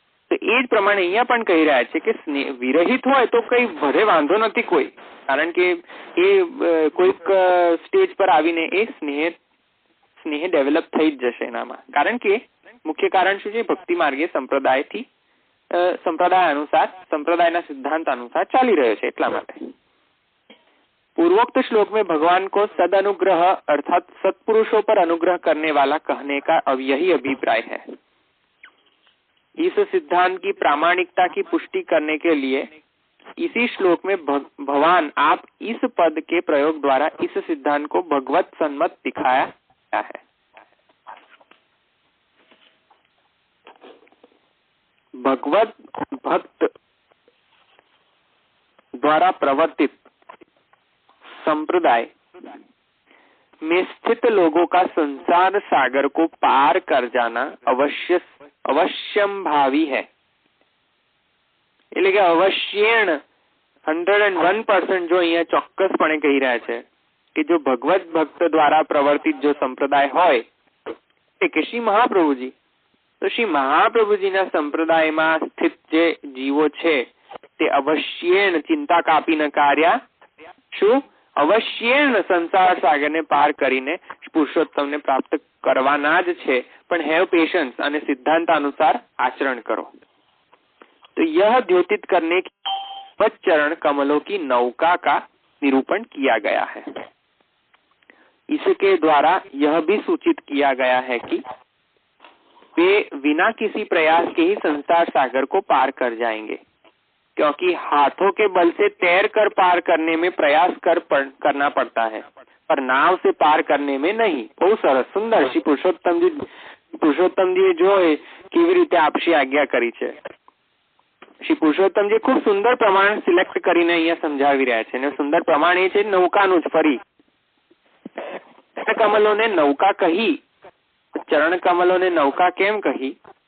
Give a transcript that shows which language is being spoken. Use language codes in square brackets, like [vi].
[gu] તો એ જ પ્રમાણે અહીંયા પણ કહી રહ્યા છે કે વિરહિત હોય તો કઈ ભલે વાંધો નથી કોઈ, કારણ કે એ કોઈક સ્ટેજ પર આવીને એ સ્નેહ ડેવલપ થઈ જ જશે એનામાં. કારણ કે મુખ્ય કારણ શું છે, ભક્તિ માર્ગે સંપ્રદાય અનુસાર, સંપ્રદાયના સિદ્ધાંત અનુસાર ચાલી રહ્યો છે, એટલા માટે. [hi] पूर्वोक्त श्लोक में भगवान को सद अनुग्रह अर्थात सत्पुरुषों पर अनुग्रह करने वाला कहने का अब यही अभिप्राय है. इस सिद्धांत की प्रामाणिकता की पुष्टि करने के लिए इसी श्लोक में भगवान आप इस पद के प्रयोग द्वारा इस सिद्धांत को भगवत सम्मत दिखाया गया है. भगवत भक्त द्वारा प्रवर्तित संप्रदाय में स्थित लोगों का संसार सागर को पार कर जाना अवश्यम भावी है. [gu] એટલે કે અવશ્યેણ 101% જો અહીંયા ચોક્કસપણે કહી રહ્યા છે કે જો ભગવત ભક્ત દ્વારા પ્રવર્તિત જો સંપ્રદાય હોય કે શ્રી મહાપ્રભુજી, તો શ્રી મહાપ્રભુજીના સંપ્રદાયમાં સ્થિત જે જીવો છે તે અવશ્યેણ ચિંતા કાપીને કાર્યા શું અવશ્યેણ સંસાર સાગરને પાર કરીને પુરુષોત્તમને પ્રાપ્ત કરવાના જ છે, પણ [en] have patience [gu] અને સિદ્ધાંત અનુસાર [hi] आचरण करो. तो यह द्योतित करने के चरण कमलों की नौका का निरूपण किया गया है. इसके द्वारा यह भी सूचित किया गया है कि वे बिना किसी प्रयास के ही संसार सागर को पार कर जाएंगे, क्योंकि हाथों के बल से तैर कर पार करने में प्रयास करना पड़ता है, पर नाव से पार करने में नहीं. [gu] બહુ સરસ, સુંદર. શ્રી પુરુષોત્તમજી જો કેવી રીતે આપશી આજ્ઞા કરી છે શ્રી પુરુષોત્તમજી ખૂબ સુંદર પ્રમાણ સિલેક્ટ કરીને અહીંયા સમજાવી રહ્યા છે, અને સુંદર પ્રમાણ એ છે નૌકાનું જ. ફરી કમલોને નૌકા કહી, ચરણ કમલોને નૌકા કેમ કહી?